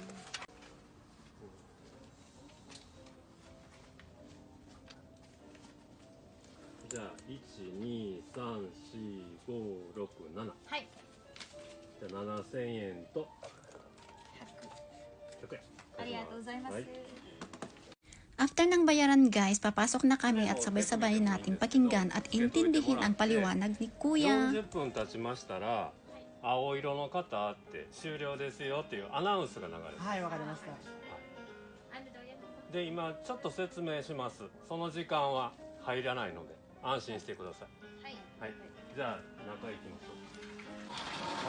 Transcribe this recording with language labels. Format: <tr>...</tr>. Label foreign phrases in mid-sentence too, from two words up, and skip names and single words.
<ja>じゃあ1、2、3、4、5、6、7。はい。じゃあ7000円と100円。ありがとうございます。</ja> <tl>After ng bayaran guys, papasok na kami at sabay-sabay nating pakinggan at intindihin ang paliwanag ni Kuya.</tl> <ja>40 分経ちましたら、青色の方って終了ですよっていうアナウンスが流れます。はい、わかりました。で、今ちょっと説明します。その時間は入らないので安心してください。はい。はい。じゃあ中へ行きましょう。</ja>